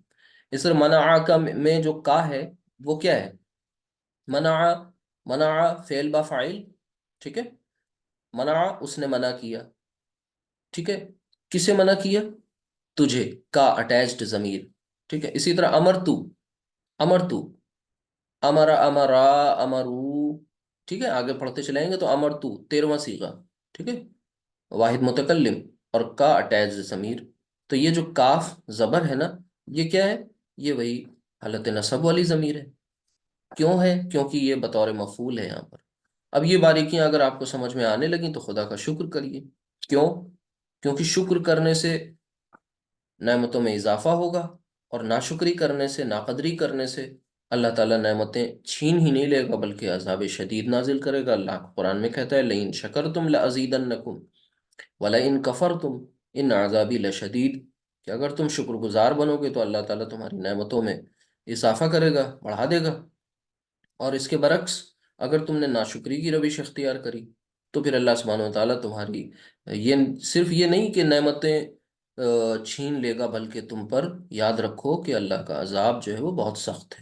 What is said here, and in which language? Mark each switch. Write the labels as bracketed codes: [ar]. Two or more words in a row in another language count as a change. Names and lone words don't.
[ur] اس طرح منع کا میں جو کا ہے وہ کیا ہے؟ منع، منع فعل با فاعل، ٹھیک ہے؟ منع، اس نے منع کیا، ٹھیک ہے؟ کسے منع کیا؟ تجھے، کا اٹیچڈ ضمیر، ٹھیک ہے؟ اسی طرح [ar] امرتو، امرتو، امرا، امرا، امرو، [ur] ٹھیک ہے؟ آگے پڑھتے چلائیں گے تو امرتو 13واں صیغہ، ٹھیک ہے؟ واحد متکلم، اور کا اٹیچ ضمیر۔ تو یہ جو کاف زبر ہے نا، یہ کیا ہے؟ یہ وہی حالت نصب والی ضمیر ہے۔ کیوں ہے؟ کیونکہ یہ بطور مفعول ہے یہاں پر۔ اب یہ باریکیاں اگر آپ کو سمجھ میں آنے لگیں تو خدا کا شکر کریے۔ کیوں؟ کیونکہ شکر کرنے سے نعمتوں میں اضافہ ہوگا، اور ناشکری کرنے سے، ناقدری کرنے سے اللہ تعالیٰ نعمتیں چھین ہی نہیں لے گا بلکہ عذاب شدید نازل کرے گا۔ اللہ قرآن میں کہتا ہے [ar] لئن شکرتم لازیدنکم وَلَئِن كَفَرْتُمْ إِنَّ عَذَابِي لَشَدِيدٌ، [ur] کہ اگر تم شکر گزار بنو گے تو اللہ تعالیٰ تمہاری نعمتوں میں اضافہ کرے گا، بڑھا دے گا، اور اس کے برعکس اگر تم نے ناشکری کی روش اختیار کری تو پھر اللہ سبحانہ و تعالیٰ تمہاری، یہ صرف یہ نہیں کہ نعمتیں چھین لے گا بلکہ تم پر، یاد رکھو کہ اللہ کا عذاب جو ہے وہ بہت سخت ہے۔